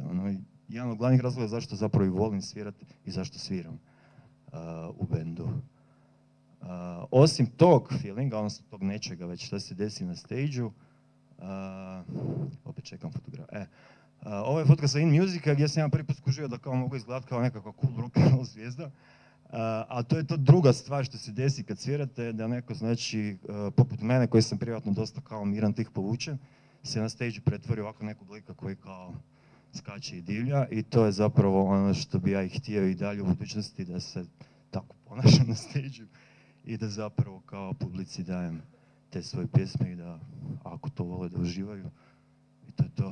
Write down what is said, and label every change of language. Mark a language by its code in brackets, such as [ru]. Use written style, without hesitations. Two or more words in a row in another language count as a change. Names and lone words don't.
[hr] Jedan od glavnih razloga zašto zapravo i volim svirati i zašto sviram u bendu. Osim tog feelinga, odnosno tog nečega već što se desi na stage-u, opet čekam fotografiju. Ovo je fotka sa In Musica gdje sam ja prvi put skužio da kao mogu izgledati kao nekakva [en] cool rock and roll [hr] zvijezda. A to je to druga stvar što se desi kad svirate, da neko, znači, poput mene koji sam privatno dosta kao miran tih povučen, se na stage pretvori ovako nekog lika koji kao skače i divlja i to je zapravo ono što bi ja i htio i dalje u budućnosti, da se tako ponašam na stage i da zapravo kao publici dajem te svoje pjesme i da ako to vole da uživaju i to je to.